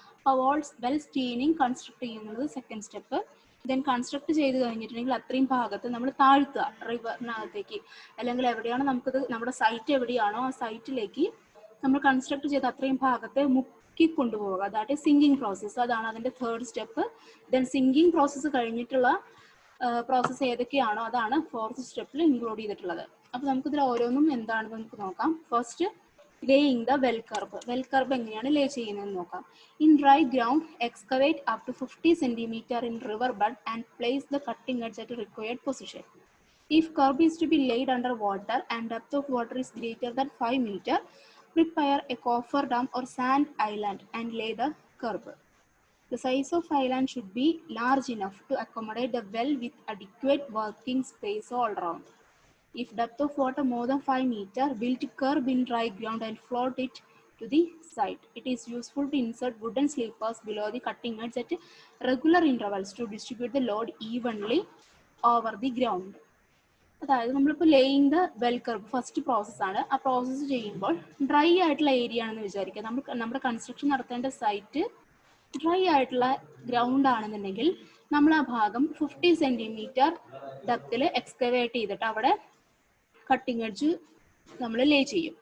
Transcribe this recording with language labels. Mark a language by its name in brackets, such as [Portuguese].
[Malayalam] ആ well steining construct ചെയ്യുന്നത് second step. Then construct ചെയ്ത് കഴിഞ്ഞിട്ടുണ്ടെങ്കിൽ അത്രയും ഭാഗത്ത് നമ്മൾ താഴ്ത്തുക റിവറിനകത്തേക്ക്, അല്ലെങ്കിൽ എവിടെയാണ് നമുക്കത് നമ്മുടെ സൈറ്റ് എവിടെയാണോ ആ സൈറ്റിലേക്ക് നമ്മൾ കൺസ്ട്രക്ട് ചെയ്ത അത്രയും ഭാഗത്തെ മുക്കി കൊണ്ടുപോവുക. [English] That is sinking process. [Malayalam] അതാണ് അതിൻ്റെ third step. Then sinking process കഴിഞ്ഞിട്ടുള്ള പ്രോസസ്സ് ഏതൊക്കെയാണോ അതാണ് ഫോർത്ത് സ്റ്റെപ്പിൽ ഇൻക്ലൂഡ് ചെയ്തിട്ടുള്ളത്. അപ്പോൾ നമുക്കിതിൽ ഓരോന്നും എന്താണെന്ന് നമുക്ക് നോക്കാം. [English] First laying the well curve. [Malayalam] Well curve എങ്ങനെയാണ് ലേ ചെയ്യുന്നതെന്ന് നോക്കാം. [English] In dry ground excavate up to 50 cm in river bed and place the cutting edge at a required position. If curve is to be laid under water and depth of water is greater than 5 meters, prepare a coffer dam or sand island and lay the curve. The size of island should be large enough to accommodate the well with adequate working space all around. If depth of water more than 5 meters, build curve in dry ground and float it to the side. It is useful to insert wooden sleepers below the cutting edge at regular intervals to distribute the load evenly over the ground. [Malayalam] അതായത് നമ്മളിപ്പോൾ laying the well curve first പ്രോസസ്സാണ്. ആ process ചെയ്യുമ്പോൾ dry ആയിട്ടുള്ള area ആണെന്ന് വിചാരിക്കുക. നമ്മുടെ construction നടത്തേണ്ട സൈറ്റ് ഡ്രൈ ആയിട്ടുള്ള ഗ്രൗണ്ട് ആണെന്നുണ്ടെങ്കിൽ നമ്മൾ ആ ഭാഗം 50 cm ഡെപ്തിൽ എക്സ്കവേറ്റ് ചെയ്തിട്ട് അവിടെ കട്ടിങ് എഡ്ജ് നമ്മൾ ലേ ചെയ്യും.